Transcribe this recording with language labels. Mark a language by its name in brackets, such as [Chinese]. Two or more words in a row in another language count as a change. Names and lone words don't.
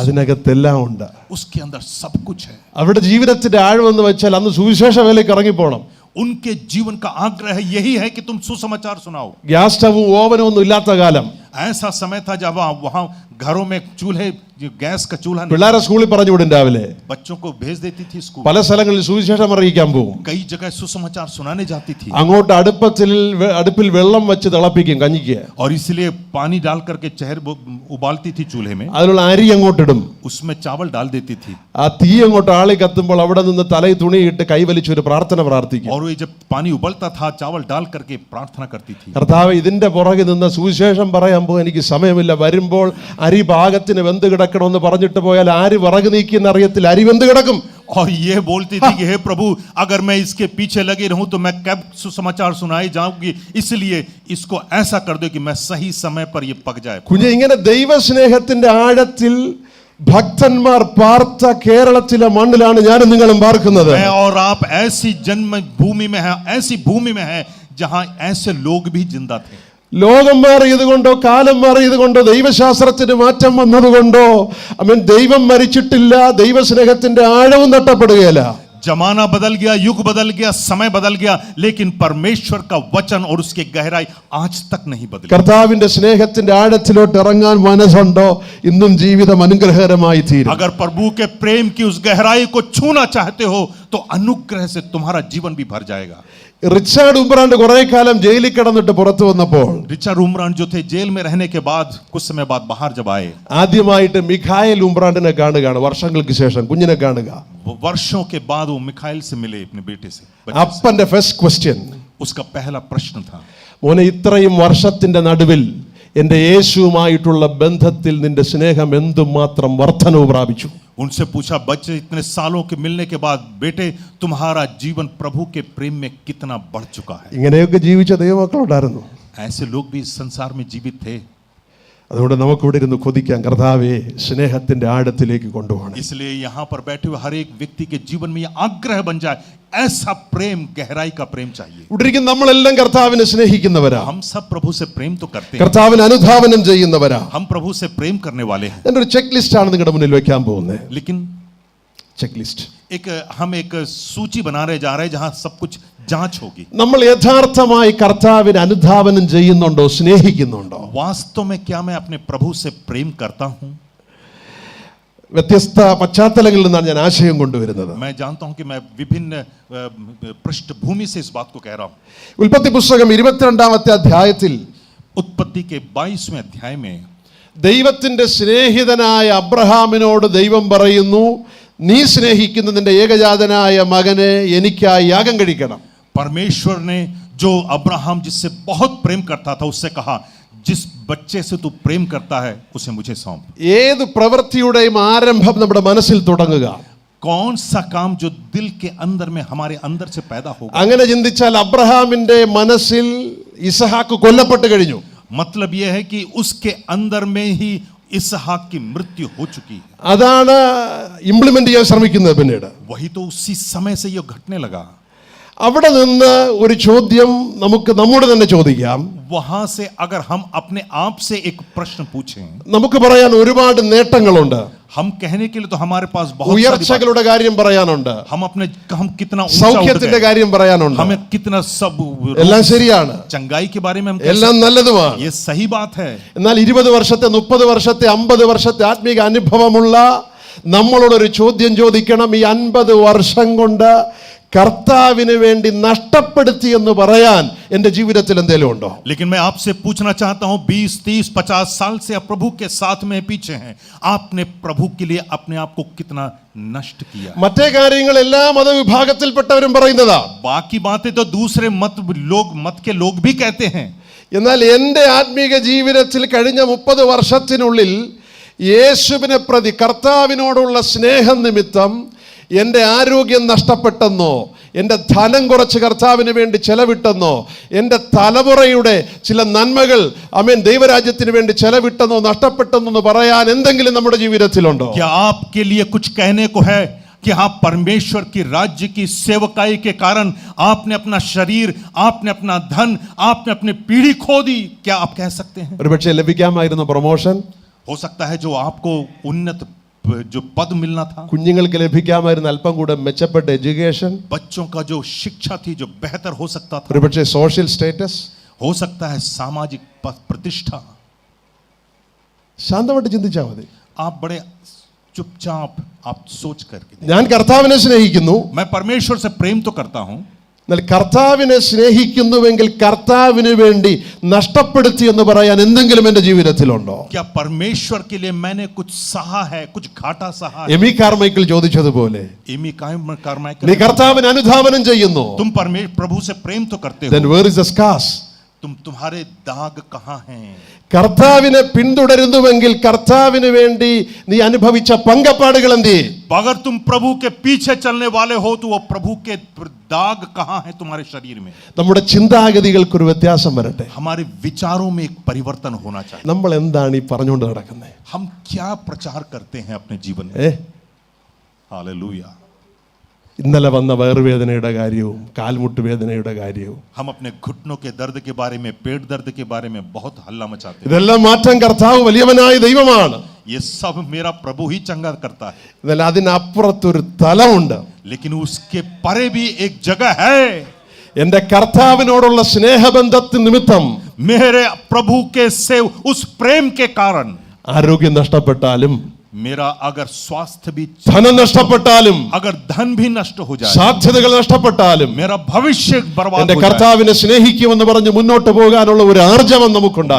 [Malayalam] അതിനകത്തെല്ലാം ഉണ്ട്. [Hindi] उसके अंदर सब कुछ है। [Malayalam] അവരുടെ ജീവിതത്തിന്റെ ആഴമെന്ന് വെച്ചാൽ അന്ന് സുവിശേഷ വേലയ്ക്ക് ഇറങ്ങിപ്പോണം. [Hindi] उनके जीवन का आग्रह यही है कि तुम सुसमाचार सुनाओ। [Malayalam] ഗ്യാസ് സ്റ്റവും ഓവനും ഒന്നും ഇല്ലാത്ത കാലം. [Hindi] ऐसा समय था जब वहां घरों में चूल्हे, गैस का चूल्हा नहीं, [Malayalam] പിള്ളേരെ സ്കൂളിൽ പറഞ്ഞു വിടും രാവിലെ. [Hindi] बच्चों को भेज देती थी स्कूल। [Malayalam] പല സ്ഥലങ്ങളിൽ സുവിശേഷം അറിയിക്കാൻ പോകും. [Hindi] कई जगह सुसमाचार सुनाने जाती थी। [Malayalam] അങ്ങോട്ട് അടുപ്പിൽ വെള്ളം വെച്ച് തിളപ്പിക്കും കഞ്ഞിക്ക്. [Hindi] और इसलिए पानी डाल करके चहर उबालती थी चूल्हे में, [Malayalam] അതിലുള്ള അരി അങ്ങോട്ടിടും. [Hindi] उसमें चावल डाल देती थी। [Malayalam] ആ തീ അങ്ങോട്ട് ആളി കത്തുമ്പോൾ അവിടെ നിന്ന് തലയിൽ തുണിയിട്ട് കൈവലിച്ച് ഒരു പ്രാർത്ഥന പ്രാർത്ഥിക്കും. [Hindi] और वो जब पानी उबलता था चावल डाल करके प्रार्थना करती थी। [Malayalam] കർത്താവ് ഇതിന്റെ പുറകെ നിന്ന് സുവിശേഷം പറയാൻ പോകും, എനിക്ക് സമയമില്ല, വരുമ്പോൾ അരി പാകത്തിന് വെന്ത് കിടക്കണമെന്ന് പറഞ്ഞിട്ട് പോയാൽ ആര് വിറക് നീക്കിയെന്ന് അറിയത്തില്ല, അരി വെന്ത് കിടക്കും. [Hindi] और ये बोलती थी कि हे प्रभु, अगर मैं इसके पीछे लगी रहूं तो मैं कब सुसमाचार सुनाई जाऊंगी, इसलिए इसको ऐसा कर दो कि मैं सही समय पर ये पक जाए। [Malayalam] കുഞ്ഞെ, ഇങ്ങനെ ദൈവസ്നേഹത്തിന്റെ ആഴത്തിൽ ഭക്തന്മാർ പാർത്ത കേരളത്തിലെ മണ്ണിലാണ് ഞാനും നിങ്ങളും പാർക്കുന്നത്. [Hindi] मैं और आप ऐसी जन्म भूमि में है, ऐसी भूमि में है जहां ऐसे लोग भी जिंदा थे। [Malayalam] ലോകം മാറിയതുകൊണ്ടോ കാലം മാറിയതുകൊണ്ടോ ദൈവശാസ്ത്രത്തിന് മാറ്റം വന്നതുകൊണ്ടോ ദൈവം മരിച്ചിട്ടില്ല, ദൈവസ്നേഹത്തിന്റെ ആഴവും നഷ്ടപ്പെടുകയില്ല. [Hindi] जमाना बदल गया, युग बदल गया, समय बदल गया, लेकिन परमेश्वर का वचन और उसकी गहराई आज तक नहीं बदली। [Malayalam] കർത്താവിന്റെ സ്നേഹത്തിന്റെ ആഴത്തിലോട്ട് ഇറങ്ങാൻ മനസ്സുണ്ടോ, ഇന്നും ജീവിതം അനുഗ്രഹകരമായി തീരും. [Hindi] अगर प्रभु के प्रेम की उस गहराई को छूना चाहते हो तो अनुग्रह से तुम्हारा जीवन भी भर जाएगा। [Malayalam] റിച്ചാർഡ് ഉംബ്രാൻഡ് കുറെ കാലം ജയിലിൽ കിടന്നിട്ട് പുറത്തു വന്നപ്പോൾ [Hindi] रिचर्ड उमरान जो थे जेल में रहने के बाद कुछ समय बाद बाहर जब आए, [Malayalam] ആദ്യമായിട്ട് മിഖായേൽ ഉംബ്രാൻഡിനെ കാണുകയാണ്. വർഷങ്ങൾക്ക് ശേഷം കുഞ്ഞിനെ കാണുക. [Hindi] वर्षों के बाद वो मिखाइल से मिले, अपने बेटे से। [Malayalam] അപ്പന്റെ [English] first question, [Hindi] उसका पहला प्रश्न था, [Malayalam] മോനെ, ഇത്രയും വർഷത്തിന്റെ നടുവിൽ എന്റെ യേശുവുമായിട്ടുള്ള ബന്ധത്തിൽ നിന്റെ സ്നേഹം എന്തുമാത്രം വർധനവ് പ്രാപിച്ചു? [Hindi] उनसे पूछा, बच्चे इतने सालों के मिलने के बाद बेटे तुम्हारा जीवन प्रभु के प्रेम में कितना बढ़ चुका है। [Malayalam] ഇങ്ങനെയൊക്കെ ജീവിച്ച ദൈവമക്കളുണ്ടായിരുന്നു. [Hindi] ऐसे लोग भी इस संसार में जीवित थे। [Malayalam] അതുകൊണ്ട് നമുക്കിവിടെ ഇരുന്ന് കൊതിക്കാം, കർത്താവേ സ്നേഹത്തിന്റെ ആഴത്തിലേക്ക് കൊണ്ടുപോകണം. [Hindi] इसलिए यहाँ पर बैठे हुए हर एक व्यक्ति के जीवन में ये आग्रह बन जाए, ऐसा प्रेम, गहराई का प्रेम चाहिए। [Malayalam] ഇവിടെ ഇരിക്കുന്ന നമ്മളെല്ലാം കർത്താവിനെ സ്നേഹിക്കുന്നവരാ, [Hindi] हम सब प्रभु से प्रेम तो करते हैं, [Malayalam] കർത്താവിനെ അനുധാവനം ചെയ്യുന്നവരാ. [Hindi] हम प्रभु से प्रेम करने वाले हैं, [Malayalam] എൻ്റെ ഒരു [English] check list [Malayalam] ആണ് നിങ്ങളുടെ മുന്നിൽ വെക്കാൻ പോകുന്നത്. [Hindi] लेकिन [English] check list. [Hindi] हम एक सूची बना रहे जा रहे हैं जहां सब कुछ जांच होगी। [Malayalam] നമ്മൾ യഥാർത്ഥമായി കർത്താവിനെ അനുധാവനം ചെയ്യുന്നുണ്ടോ, സ്നേഹിക്കുന്നുണ്ടോ? [Hindi] वास्तव में क्या मैं अपने प्रभु से प्रेम करता हूं? [Malayalam] വ്യത്യസ്ത പശ്ചാത്തലങ്ങളിൽ നിന്നാണ് ഞാൻ ആശയം കൊണ്ടുവരുന്നത്. [Hindi] मैं जानता हूं कि मैं विभिन्न पृष्ठभूमि से इस बात को कह रहा हूं। [Malayalam] ഉൽപ്പത്തി പുസ്തകം 22-ാമത്തെ അധ്യായത്തിൽ [Hindi] उत्पत्ति के 22वें अध्याय में [Malayalam] ദൈവത്തിന്റെ സ്നേഹിതനായ അബ്രഹാമിനോട് ദൈവം പറയുന്നു, നീ സ്നേഹിക്കുന്ന നിന്റെ ഏകജാതനായ മകനെ എനിക്കായി യാഗം കഴിക്കണം. [Hindi] परमेश्वर ने जो अब्राहम जिससे बहुत प्रेम करता था उससे कहा, जिस बच्चे से तू प्रेम करता है उसे मुझे सौंप। [Malayalam] ഏത് പ്രവൃത്തിയുടെയും ആരംഭം നമ്മുടെ മനസ്സിൽ തുടങ്ങുക. [Hindi] कौन सा काम जो दिल के अंदर में हमारे अंदर से पैदा होगा। [Malayalam] അങ്ങനെ ചിന്തിച്ചാൽ അബ്രഹാമിന്റെ മനസ്സിൽ ഇസഹാക്ക് കൊല്ലപ്പെട്ട് കഴിഞ്ഞു. [Hindi] मतलब यह है कि उसके अंदर में ही इसहाक की मृत्यु हो चुकी है। [Malayalam] അതാണ് ഇംപ്ലിമെന്റ് ചെയ്യാൻ ശ്രമിക്കുന്നത്. പിന്നീട് [Hindi] वही तो उसी समय से ये घटने लगा। [Malayalam] അവിടെ നിന്ന് ഒരു ചോദ്യം നമുക്ക് നമ്മോട് തന്നെ ചോദിക്കാം. [Hindi] वहां से अगर हम अपने आप से एक प्रश्न पूछें, [Malayalam] നമുക്ക് പറയാൻ ഒരുപാട് നേട്ടങ്ങളുണ്ട്. [Hindi] हम कहने के लिए तो हमारे पास बहुत [Malayalam] ഉയർച്ചകളുടെ കാര്യം പറയാനുണ്ട്, [Hindi] हम कितना [Malayalam] സൗഖ്യത്തിന്റെ കാര്യം പറയാനുണ്ട്, [Hindi] हमें कितना सब [Malayalam] എല്ലാം ശരിയാണ്, [Hindi] चंगाई के बारे में हम [Malayalam] എല്ലാം നല്ലതുമാണ്. [Hindi] ये सही बात है। [Malayalam] എന്നാൽ 20 വർഷത്തെ 30 വർഷത്തെ 50 വർഷത്തെ ആത്മീക അനുഭവമുള്ള നമ്മളോടൊരു ചോദ്യം ചോദിക്കണം, ഈ 50 വർഷം കൊണ്ട് കർത്താവിന് വേണ്ടി നഷ്ടപ്പെടുത്തി എന്ന് പറയാൻ എൻ്റെ ജീവിതത്തിൽ എന്തെങ്കിലും ഉണ്ടോ? [Hindi] लेकिन मैं आपसे पूछना चाहता हूं, 20, 30, 50 साल से आप प्रभु के साथ में पीछे हैं, आपने प्रभु के लिए अपने आप को कितना नष्ट किया? [Malayalam] മറ്റേ കാര്യങ്ങൾ എല്ലാ മതവിഭാഗത്തിൽപ്പെട്ടവരും പറയുന്നതാ, [Hindi] बाकी बातें तो दूसरे मत के लोग भी कहते हैं। [Malayalam] എന്നാൽ എൻ്റെ ആത്മീക ജീവിതത്തിൽ കഴിഞ്ഞ 30 വർഷത്തിനുള്ളിൽ യേശുവിനെ പ്രതി കർത്താവിനോടുള്ള സ്നേഹം നിമിത്തം എൻ്റെ ആരോഗ്യം നഷ്ടപ്പെട്ടെന്നോ, എൻ്റെ ധനം കുറച്ച് കർത്താവിന് വേണ്ടി ചെലവിട്ടെന്നോ, എൻ്റെ തലമുറയുടെ ചില നന്മകൾ ദൈവരാജ്യത്തിന് വേണ്ടി ചെലവിട്ടെന്നോ നഷ്ടപ്പെട്ടെന്നോ പറയാൻ എന്തെങ്കിലും നമ്മുടെ ജീവിതത്തിലുണ്ടോ? [Hindi] क्या आपके लिए कुछ कहने को है? कि हाँ, परमेश्वर की राज्य की सेवकाई के कारण आपने अपना शरीर, आपने अपना धन, आपने अपनी पीढ़ी खो दी, क्या आप कह सकते हैं? [Malayalam] ഒരുപക്ഷെ ലഭിക്കാമായിരുന്ന പ്രൊമോഷൻ, [Hindi] हो सकता है जो आपको उन्नत जो पद मिलना था, [Malayalam] കുഞ്ഞുങ്ങൾക്ക് ലഭിക്കാമായിരുന്ന അല്പം കൂടെ മെച്ചപ്പെട്ട എഡ്യൂക്കേഷൻ, [Hindi] बच्चों का जो शिक्षा थी जो बेहतर हो सकता था, [Malayalam] ഒരുപക്ഷെ [English] social status. [Hindi] हो सकता है सामाजिक प्रतिष्ठा. [Malayalam] ശാന്തമായിട്ട് ചിന്തിച്ചാൽ മതി. [Hindi] आप बड़े चुपचाप आप सोच करके देखिए. [Malayalam] ഞാൻ കർത്താവിനെ സ്നേഹിക്കുന്നു, [Hindi] मैं परमेश्वर से प्रेम तो करता हूं, [Malayalam] എന്നാൽ കർത്താവിനെ സ്നേഹിക്കുന്നുവെങ്കിൽ കർത്താവിന് വേണ്ടി നഷ്ടപ്പെടുത്തി എന്ന് പറയാൻ എന്തെങ്കിലും എൻ്റെ ജീവിതത്തിലുണ്ടോ? [Hindi] क्या परमेश्वर के लिए मैंने कुछ सहा है, कुछ घाटा सहा है? [Malayalam] എമി കാർമൈക്കിൾ ചോദിച്ചതുപോലെ, [Hindi] एमी कार्माइकल, [Malayalam] നീ കർത്താവിനെ അനുധാവനം ചെയ്യുന്നു, [Hindi] तुम प्रभु से प्रेम तो करते then हो, [English] where is the scars? [Hindi] तुम्हारे दाग कहाँ हैं? [Malayalam] കർത്താവിനെ പിന്തുടരുന്നുവെങ്കിൽ കർത്താവിന് വേണ്ടി നീ അനുഭവിച്ച പങ്കപ്പാടുകൾ എന്ത് ചെയ്യും? [Hindi] अगर तुम प्रभु के पीछे चलने वाले हो तो वो प्रभु के दाग कहाँ हैं तुम्हारे शरीर में? [Malayalam] നമ്മുടെ ചിന്താഗതികൾക്കൊരു വ്യത്യാസം വരട്ടെ. [Hindi] हमारे विचारों में एक परिवर्तन होना चाहिए. [Malayalam] നമ്മൾ എന്താണ് ഈ പറഞ്ഞുകൊണ്ട് നടക്കുന്നത്? [Hindi] हम क्या प्रचार करते हैं अपने जीवन में? हालेलुया. [Malayalam] ഇന്നലെ വന്ന വയറുവേദനയുടെ കാര്യവും കാൽമുട്ട് വേദനയുടെ കാര്യവും [Hindi] हम अपने घुटनों के दर्द के बारे में, पेट दर्द के बारे में बहुत हल्ला मचाते हैं. [Malayalam] ഇതെല്ലാം മാറ്റാൻ കർത്താവ് വലിയവനായ ദൈവമാണ്. [Hindi] ये सब मेरा प्रभु ही चंगा करता है. [Malayalam] എന്നാൽ അതിനപ്പുറത്തൊരു തലമുണ്ട്. [Hindi] लेकिन उसके परे भी एक जगह है. [Malayalam] എൻ്റെ കർത്താവിനോടുള്ള സ്നേഹബന്ധത്തിന് നിമിത്തം [Hindi] मेरे प्रभु के से उस प्रेम के कारण [Malayalam] ആരോഗ്യം നഷ്ടപ്പെട്ടാലും, [Hindi] मेरा अगर स्वास्थ्य भी, [Malayalam] ധനം നഷ്ടപ്പെട്ടാലും, [Hindi] अगर धन भी नष्ट हो जाए, [Malayalam] സാധ്യതകൾ നഷ്ടപ്പെട്ടാലും, [Hindi] मेरा भविष्य बर्बाद [Malayalam] എൻ്റെ [Hindi] हो जाए, [Malayalam] കർത്താവിനെ സ്നേഹിക്കുമെന്ന് പറഞ്ഞ് മുന്നോട്ട് പോകാനുള്ള ഒരു ആർജവം നമുക്കുണ്ടാകും.